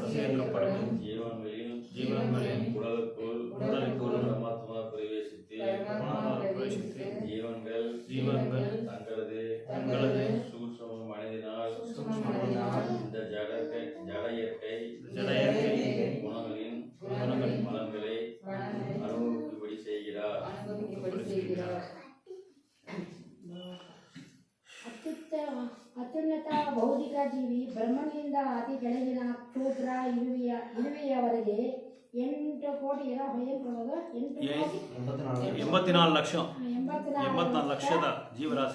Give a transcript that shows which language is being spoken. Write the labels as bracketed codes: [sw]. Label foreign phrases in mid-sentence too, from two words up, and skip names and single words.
[ta] ஜீவன்களின் உடலுக்குள் பரமாத்மா பிரவேசித்து ஜீவன்கள் தங்களது சூட்சும மனதினால் இந்த ஜட இயற்கை குணங்களின் பலன்களை அனுபவிக்கும்படி செய்கிறார். [kn] ಅತ್ಯುನ್ನತ ಭೌತಿಕ ಜೀವಿ ಬ್ರಹ್ಮನಿಂದ ಅತಿ ಕೆಳಗಿನ ಕ್ಷೂದ್ರ ಇರುವೆಯವರೆಗೆ 8 ಕೋಟಿ 84 ಲಕ್ಷದ ಜೀವರಾಶಿ